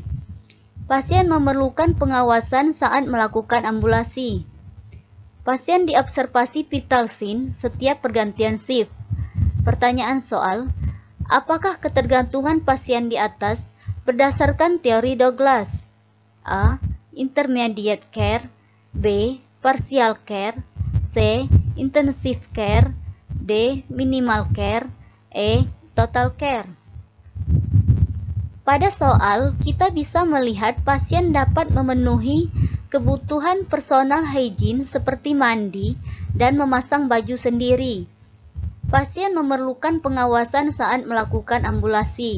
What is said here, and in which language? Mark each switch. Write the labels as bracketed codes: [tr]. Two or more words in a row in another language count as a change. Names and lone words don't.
[id] Pasien memerlukan pengawasan saat melakukan ambulasi. Pasien diobservasi [en] vital sign [id] setiap pergantian shift. Pertanyaan soal, apakah ketergantungan pasien di atas berdasarkan teori Douglas? [en] A. Intermediate care, B. Partial care, C. Intensive care, D. Minimal care, E. Total care. [id] Pada soal, kita bisa melihat pasien dapat memenuhi kebutuhan [en] personal hygiene [id] seperti mandi dan memasang baju sendiri. Pasien memerlukan pengawasan saat melakukan ambulasi.